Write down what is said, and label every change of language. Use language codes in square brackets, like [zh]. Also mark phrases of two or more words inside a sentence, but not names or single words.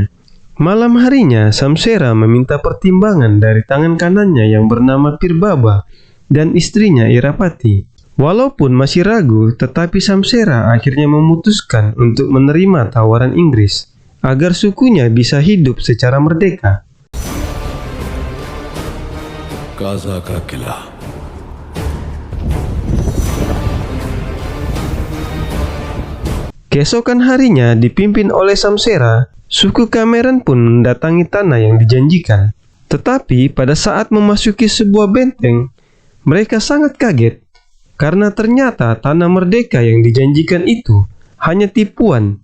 [id] Malam harinya, Samsera meminta pertimbangan dari tangan kanannya yang bernama Pirbaba dan istrinya Irapati. Walaupun masih ragu, tetapi Samsera akhirnya memutuskan untuk menerima tawaran Inggris agar sukunya bisa hidup secara merdeka. [hi] काजा का किला। [id] Keesokan harinya, dipimpin oleh Samsera, suku Kameran pun mendatangi tanah yang dijanjikan. Tetapi pada saat memasuki sebuah benteng, mereka sangat kaget karena ternyata tanah merdeka yang dijanjikan itu hanya tipuan.